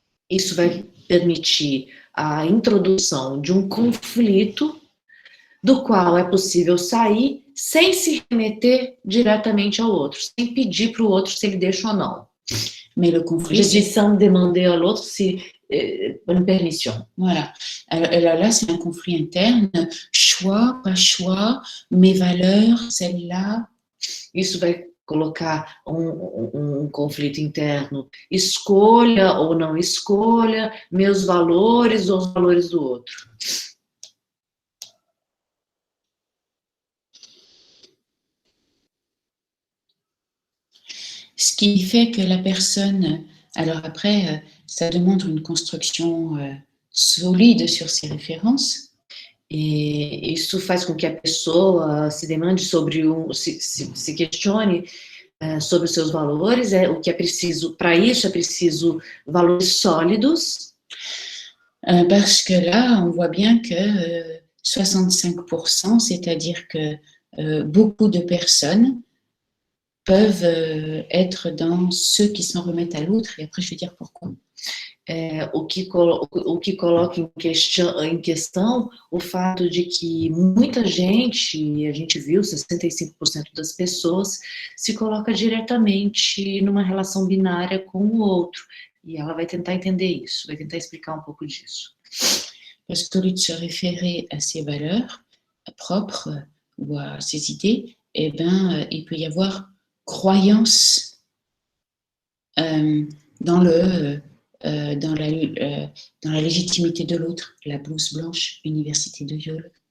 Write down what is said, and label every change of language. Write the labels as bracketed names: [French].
[Portuguese] Isso vai permitir a introdução de um conflito do qual é possível sair sem se remeter diretamente ao outro, sem pedir para o outro se ele deixa ou não. [French] Mais le conflit, je dis sans demander à l'autre si une permission. Voilà. Alors là, c'est un conflit interne. Choix, pas choix, mes valeurs, celle-là. [Portuguese] Isso vai colocar um conflito interno. Escolha ou não escolha, meus valores ou os valores do outro. [French] Ce qui fait que la personne... Alors après, ça demande une construction solide sur ses références. [Portuguese] E isso faz com que a pessoa se demande sobre se questione sobre os seus valores. O que é preciso, para isso é preciso valores sólidos. [French] Parce que là, on voit bien que 65%, c'est-à-dire que beaucoup de personnes peuvent être dans ceux qui s'en remettent à l'autre, et après je vais dire pourquoi. [Portuguese] o que coloca em questão o fato de que muita gente, a gente viu, 65% das pessoas, se coloca diretamente numa relação binária com o outro. E ela vai tentar entender isso, vai tentar explicar um pouco disso. [French] Parce qu'au lieu de se référer à ses valeurs propres ou à ses idées, eh ben, il peut y avoir croyance dans la légitimité de l'autre, la blouse blanche, Université de Yale.